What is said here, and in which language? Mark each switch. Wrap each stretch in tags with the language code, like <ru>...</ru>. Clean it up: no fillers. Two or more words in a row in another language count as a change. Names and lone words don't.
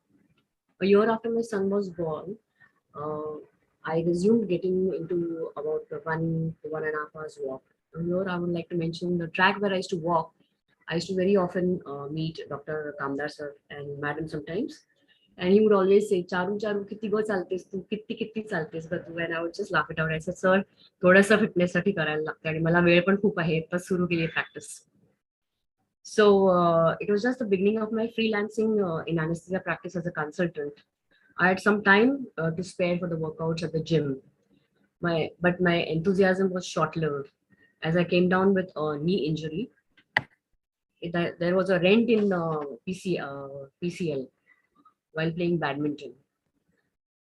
<en>A year after my son was born, I resumed getting into about 1 to 1.5 hours walk. Here, I would like to mention the track where I used to walk. I used to very often meet Dr. Kamdar sir and madam sometimes.</en> <mr>And he would always say, Charu, किती गो चालतेस तू, किती चालतेस का तू.</mr> <en>And I would just laugh it out. I said,</en> <mr>sir,</mr> <hi>थोडा सा</hi> <mr>fitness साठी करायला लागतं आणि मला वेळ पण खूप आहे, तर सुरू केली practice.</mr> <en>So it was just the beginning of my freelancing in anesthesia practice as a consultant. I had some time to spare for the workouts at the gym. But my enthusiasm was short-lived. As I came down with a knee injury, there was a rent in PCL while playing badminton.</en>